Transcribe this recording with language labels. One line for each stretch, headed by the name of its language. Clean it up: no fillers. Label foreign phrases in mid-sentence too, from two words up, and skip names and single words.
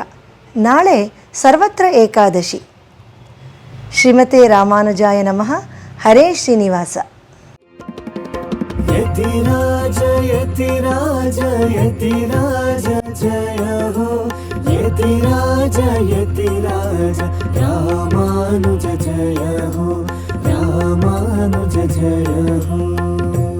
Kannada: ನಾಳೆ ಸರ್ವತ್ರ ಏಕಾದಶಿ. ಶ್ರೀಮತೆ ರಾಮಾನುಜಾಯ ನಮಃ. ಹರೇ ಶ್ರೀನಿವಾಸ.
Hindi: यतिराज यतिराज यतिराज जय हो यतिराज यतिराज रामानुज जय हो रामानुज जय हो।